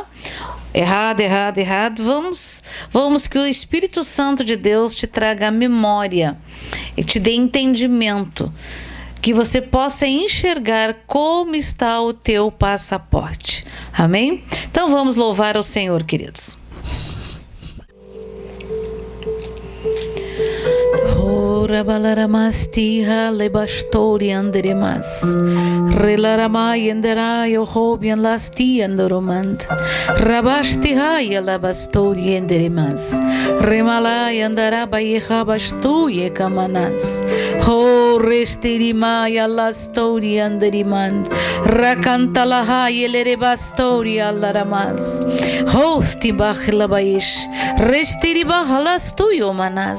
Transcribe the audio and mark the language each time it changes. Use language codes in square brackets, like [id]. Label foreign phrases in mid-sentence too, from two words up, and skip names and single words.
[pt] Errado. Vamos que o Espírito Santo de Deus te traga a memória e te dê entendimento, que você possa enxergar como está o teu passaporte. Amém? Então vamos louvar ao Senhor, queridos. Rabalaramastia lebastori anderemas relaramai enderai ohobian lasti andoromand rabasti hai labastori enderemas remalai andarabai habastu yekamanas ho restirimai alastori anderimand rakantalahai elerebastori alaramas hosti bachlabaish restiribah alastu yomanas.